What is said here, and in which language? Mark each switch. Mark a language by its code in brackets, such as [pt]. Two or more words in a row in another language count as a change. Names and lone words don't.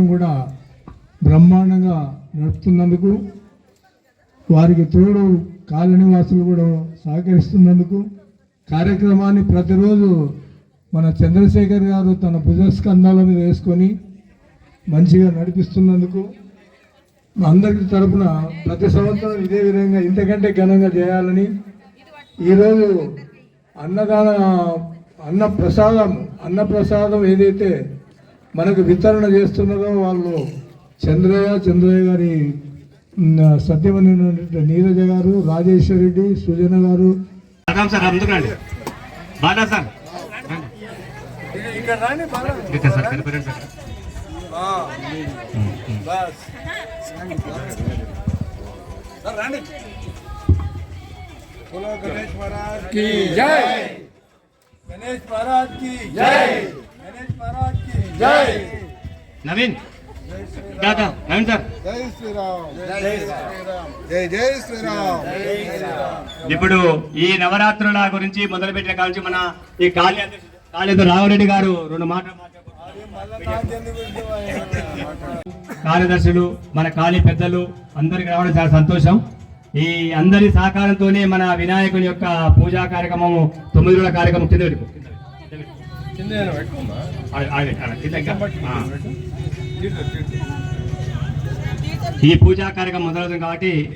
[te] కూడా బ్రహ్మాండంగా నడుపుతున్నందుకు వారికి తోడు కాలనీవాసులు కూడా సహకరిస్తున్నందుకు కార్యక్రమాన్ని ప్రతిరోజు మన చంద్రశేఖర్ గారు తన భుజస్కంధాల మీద వేసుకొని మంచిగా నడిపిస్తున్నందుకు అందరి తరఫున ప్రతి సంవత్సరం ఇదే విధంగా ఇంతకంటే ఘనంగా చేయాలని ఈరోజు అన్నప్రసాదం ఏదైతే మనకు వితరణ చేస్తున్నారో వాళ్ళు చంద్రయ్య గారి సత్యమని నీరజ గారు రాజేశ్వర రెడ్డి సుజన గారు [hi] गणेश महाराज की जय, गणेश महाराज की जय, गणेश महाराज की जय. नवीन दादा नवीन सर जय श्री राम, जय श्री राम, जय जय श्री राम. [te] ఇప్పుడు ఈ నవరాత్రుల గురించి మొదలుపెట్టిన కాల నుంచి మన ఈ కాళేశ్వర రాఘవరెడ్డి గారు 2 మాటలు కార్యదర్శులు మన కాళీ పెద్దలు అందరికి రావడం చాలా సంతోషం. ఈ అందరి సహకారంతోనే మన వినాయకుని యొక్క పూజా కార్యక్రమము 9 రోజుల కార్యక్రమం ఈ పూజా కార్యక్రమం మొదలవుతుంది కాబట్టి